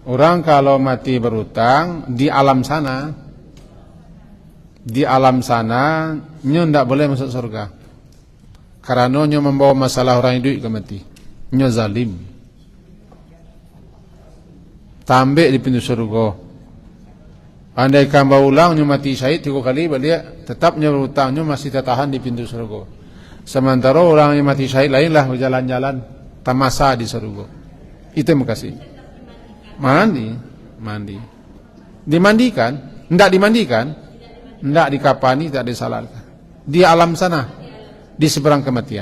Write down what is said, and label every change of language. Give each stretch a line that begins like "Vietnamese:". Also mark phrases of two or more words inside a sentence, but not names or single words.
Indonesian: Orang kalau mati berhutang di alam sana, nyo ndak boleh masuk surga. Karena nyo membawa masalah orang hidup ke mati. Nyo zalim. Tambik di pintu surga. Andai kan ulang nyo mati syahid 3 kali balik, tetap nyo berhutang, nyo masih tertahan di pintu surga. Sementara orang yang mati syahid lainlah berjalan-jalan tamasa di surga. Itu yang makasih. Mandi. Dimandikan? Enggak dimandikan? Enggak dikapani, tidak disalatkan. Di alam sana, di seberang kematian.